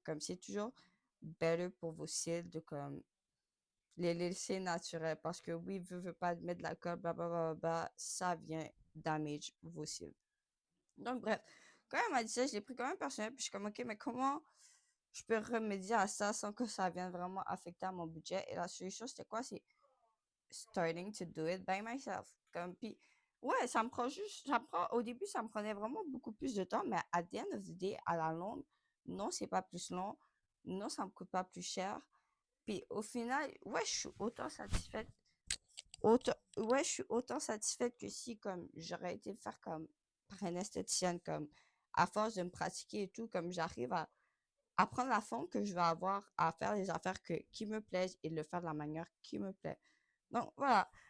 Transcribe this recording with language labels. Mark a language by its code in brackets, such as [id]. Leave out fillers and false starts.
[fr] Comme c'est toujours better pour vos cils de comme les laisser naturels parce que oui, veut pas mettre de l'alcool, blablabla, ça vient damage vos cils. Donc bref, quand elle m'a dit ça, je l'ai pris quand même personnel, puis je suis comme ok, mais comment je peux remédier à ça sans que ça vienne vraiment affecter à mon budget? Et la solution, c'était quoi? [en] C'est starting to do it by myself. [fr] Comme, puis, ouais, au début, ça me prenait vraiment beaucoup plus de temps, mais à [en] the end of the day, [fr] à la longue, non, c'est pas plus long, non, ça me coûte pas plus cher. Puis au final, ouais, je suis autant satisfaite, ouais, je suis autant satisfaite que si, comme, j'aurais été le faire comme par une esthéticienne, comme, à force de me pratiquer et tout, comme j'arrive à apprendre la forme que je vais avoir, à faire les affaires qui me plaisent et le faire de la manière qui me plaît. Donc voilà.